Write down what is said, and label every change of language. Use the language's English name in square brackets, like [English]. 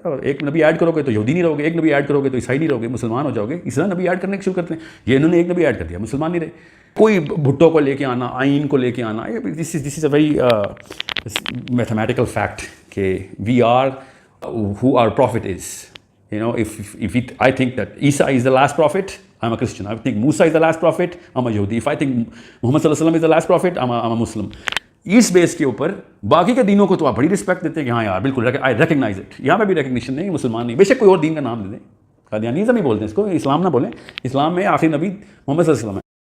[Urdu] ایک نبی ایڈ کرو گے تو یہودی نہیں رہو گے، ایک نبی ایڈ کرو گے تو عیسائی نہیں رہو گے، مسلمان ہو جاؤ گے. اس طرح نبی ایڈ کرنے شروع کرتے ہیں. یہ انہوں نے ایک نبی ایڈ کر دیا، مسلمان نہیں رہے. کوئی بھٹو کو لے کے آنا، آئین کو لے کے آنا، [English] this is a very mathematical fact [Urdu] کہ [English] We are who our profit is. You know, if I think that Isa is the last prophet, I'm a Christian. I think Musa is the last prophet, I'm a Yahudi. If I think Muhammad صلی اللہ علیہ وسلم is the last prophet, I'm a Muslim. [Urdu] اس بیس کے اوپر باقی کے دینوں کو تو آپ بڑی رسپیکٹ دیتے ہیں کہ ہاں یار بالکل [English] I recognize it. [Urdu] یہاں پہ بھی ریکگنیشن نہیں، مسلمان نہیں. بے شک کوئی اور دین کا نام لے دیں، قادیانیزم ہی بولتے ہیں اس کو، اسلام نہ بولیں. اسلام میں آخری نبی محمد صلی اللہ علیہ وسلم ہے.